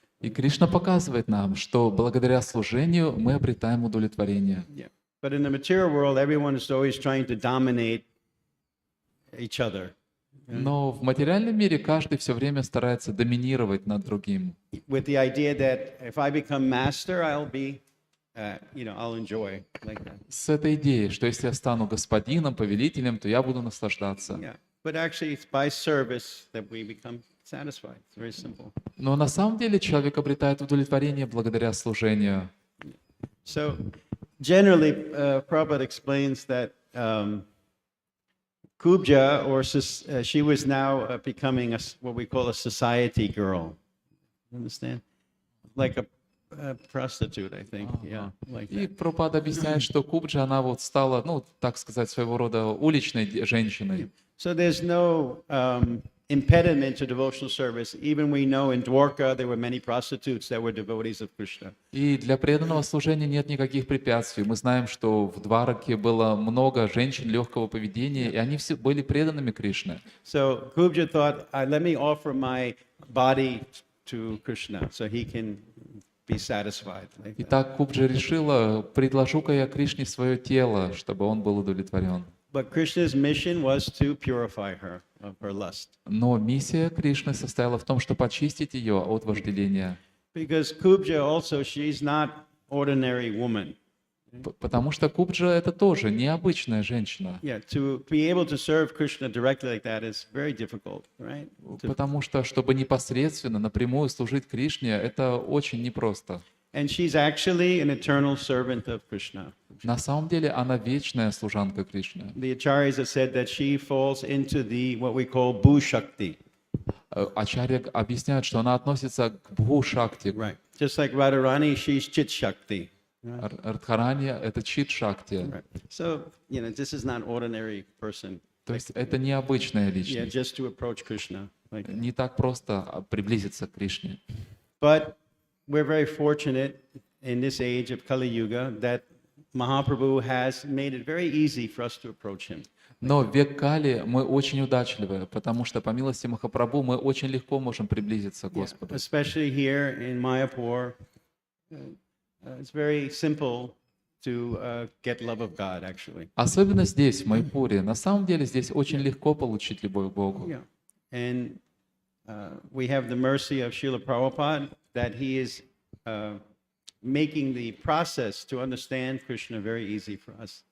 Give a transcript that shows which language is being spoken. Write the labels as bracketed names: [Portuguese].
[Russian] И Кришна показывает нам, что благодаря служению мы обретаем удовлетворение. [English] Yeah. But in the material world, everyone is always trying to dominate each other. [Russian] Но в материальном мире каждый все время старается доминировать над другим. [English] With the idea that if I become master, I'll be, I'll enjoy like that. [Russian] С этой идеей, что если я стану господином, повелителем, то я буду наслаждаться. [English] Yeah. But actually, it's by service that we become satisfied. It's very simple. [Russian] Но на самом деле человек обретает удовлетворение благодаря служению. [English] So, generally, Prabhupada explains that Kubja, she was now becoming what we call a society girl. Understand? Like a prostitute, I think. Yeah, like [Russian] И [English] that. [Russian] Прабхупада объясняет, что Кубджа, она вот стала, ну, так сказать, своего рода уличной женщиной. [English] So there's no impediment to devotional service. Even we know in Dwarka there were many prostitutes that were devotees of Krishna. [Russian] И для преданного служения нет никаких препятствий. Мы знаем, что в Двараке было много женщин легкого поведения, и они все были преданными Кришне. [English] So Kubja thought, let me offer my body to Krishna so he can be satisfied. Like that. [Russian] Итак, Кубджа решила, предложу-ка я Кришне свое тело, чтобы он был удовлетворен. [English] But Krishna's mission was to purify her of her lust. [Russian] Но миссия Кришны состояла в том, чтобы очистить ее от вожделения. [English] Because Kubja also, she's not ordinary woman. [Russian] Потому что Кубджа — это тоже необычная женщина. [English] Yeah, to be able to serve Krishna directly like that is very difficult, right? [Russian] Потому что, чтобы непосредственно, напрямую служить Кришне, это очень непросто. [English] And she's actually an eternal servant of Krishna. [Russian] На самом деле она вечная служанка Кришны. [English] The acharyas have said that she falls into what we call Bhu Shakti. [Russian] Ачарья объясняют, что она относится к Бху-шакти. [English] Right. Just like Radharani, she's Chit Shakti. [Russian] Радхарани — это Чит-шакти. [English] Right. So, this is not ordinary person. [Russian] То есть это необычная [English] Yeah, [Russian] личность. [English] just to approach Krishna. Like that. [Russian] Не так просто приблизиться к Кришне. [English] But we're very fortunate in this age of Kali Yuga that Mahaprabhu has made it very easy for us to approach him. [Russian] Но в век Кали мы очень удачливы, потому что по милости Махапрабху мы очень легко можем приблизиться к Господу. [English] Especially here in Mayapur, it's very simple to get love of God, actually. [Russian] Особенно здесь, в Майпуре. На самом деле здесь очень легко получить любовь к Богу. [English] Yeah. And we have the mercy of Srila Prabhupada that he is making the process to understand Krishna very easy for us.